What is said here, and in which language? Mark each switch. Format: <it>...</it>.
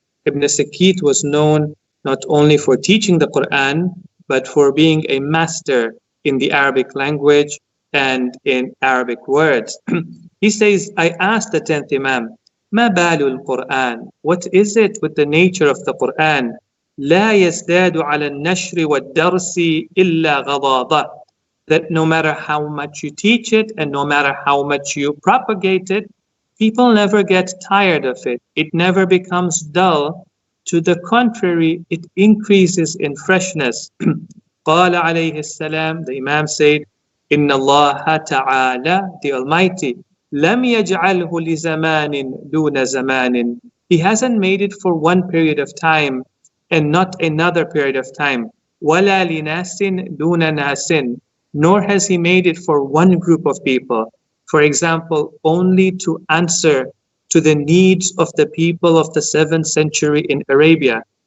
<en>Ibn Sikkit was known not only for teaching the Qur'an, but for being a master in the Arabic language and in Arabic words. He says, I asked the 10th Imam,</en> <ar>ما بال القرآن?</ar> <en>What is it with the nature of the Qur'an?</en> <ar>لا يزداد على النشر والدرس إلا غضاضة.</ar> <en>That no matter how much you teach it and no matter how much you propagate it, people never get tired of it. It never becomes dull. To the contrary, it increases in freshness.</en> <ar>قال عليه السلام,</ar> <en>the Imam said,</en> <ar>إن الله تعالى,</ar> <en>the Almighty,</en> <ar>لم يجعله لزمان دون زمان.</ar> <en>He hasn't made it for one period of time and not another period of time.</en> <ar>ولا لناس دون ناس.</ar> <en>Nor has he made it for one group of people. For example, only to answer to the needs of the people of the 7th century in Arabia.</en>